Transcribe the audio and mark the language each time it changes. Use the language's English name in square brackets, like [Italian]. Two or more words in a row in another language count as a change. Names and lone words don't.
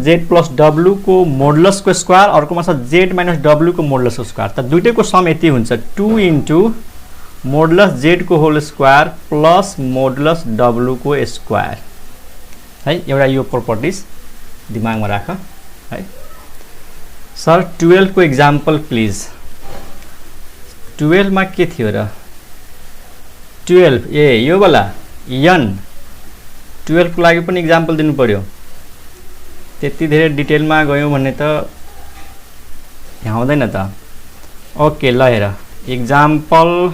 [English] z plus w [Nepali] को मोडुलस को स्क्वायर अर्कोमा छ [English] z minus w [Nepali] को मोडुलस को स्क्वायर त दुईटैको सम यति हुन्छ [English] 2 into modulus z [Nepali] को [English] whole square plus modulus w [Nepali] को स्क्वायर है एउटा यो प्रोपर्टिज दिमागमा राख है सर 12 को [English] example please [Nepali] 12 मा के थियो र 12 ए यो वाला n 12 को लागि पनि एग्जाम्पल दिनु पर्यो त्यति धेरै डिटेलमा गयौं भन्ने त यहाँ हुँदैन त ओके ल हेर एग्जाम्पल